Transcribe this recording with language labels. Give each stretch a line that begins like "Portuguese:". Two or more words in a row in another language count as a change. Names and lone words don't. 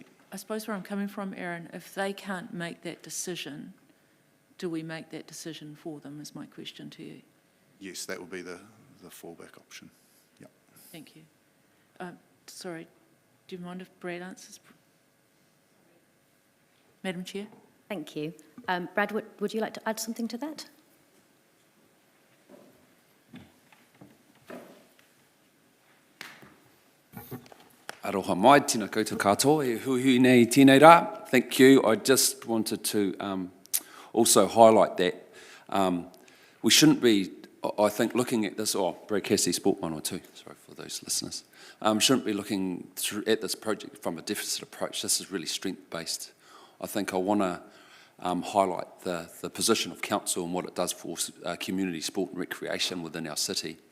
English: I suppose where I'm coming from, Aaron, if they can't make that decision, do we make that decision for them, is my question to you. Yes, that would be the fallback option. Yep. Thank you. Sorry, do you mind if Brad answers? Madam Chair? Thank you. Brad, would you like to add something to that?
Māori: Aroha mai, tēnā koutou katoa, e hui nei tēnei rā.
English: Thank you. I just wanted to also highlight that we shouldn't be, I think, looking at this, Brad Cassidy, Sport 102, sorry for those listeners, shouldn't be looking at this project from a deficit approach. This is really strength-based. I think I want to highlight the position of council and what it does for community sport and recreation within our city.